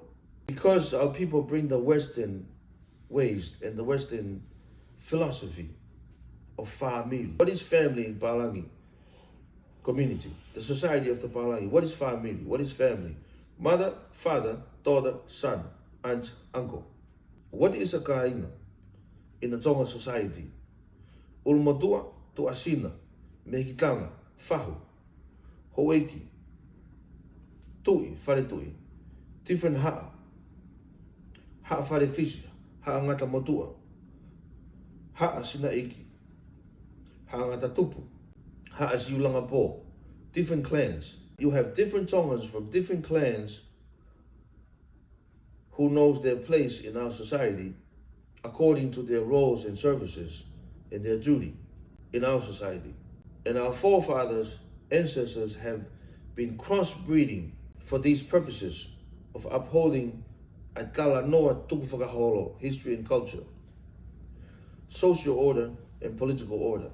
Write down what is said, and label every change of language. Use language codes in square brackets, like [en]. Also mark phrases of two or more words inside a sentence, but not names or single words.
[en] Because our people bring the Western ways and the Western philosophy of family. What is family in Palangi community? The society of the Palangi. What is family? What is family? Mother, father, daughter, son, aunt, uncle. What is a Kāinga in the Tongan society? [to] Ulumotu'a, tu'asina, mehikitanga, fahu, eiki, tu'i, different ha'a wharewhisi, ha'a ngata motua, ha'a sina eiki, ha'a ngata tupu, ha'a siulanga po, [en] different clans. You have different Tongans from different clans who knows their place in our society according to their roles and services and their duty in our society. And our forefathers, ancestors have been crossbreeding for these purposes of upholding a [to] kala noa tuku-fakaholo, [en] history and culture, social order and political order.